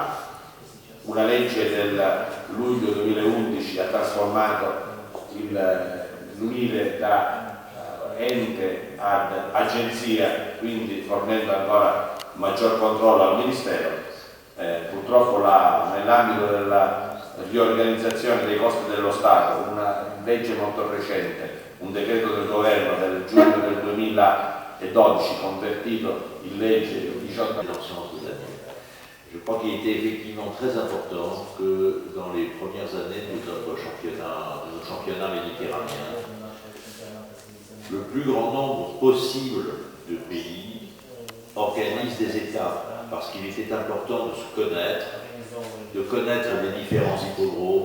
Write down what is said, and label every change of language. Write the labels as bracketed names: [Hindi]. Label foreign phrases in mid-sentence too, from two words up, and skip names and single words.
[Italian] Una legge del luglio 2011 ha trasformato l'UNIRE da ente ad agenzia, quindi fornendo ancora maggior controllo al Ministero. Purtroppo nell'ambito della riorganizzazione dei costi dello Stato, una legge molto recente, un decreto del governo del giugno del 2012 convertito in legge il 18 [French] Je crois qu'il était effectivement très important que dans les premières années de notre championnat méditerranéen, le plus grand nombre possible de pays organisent des étapes, parce qu'il était important de se connaître les différents hippodromes.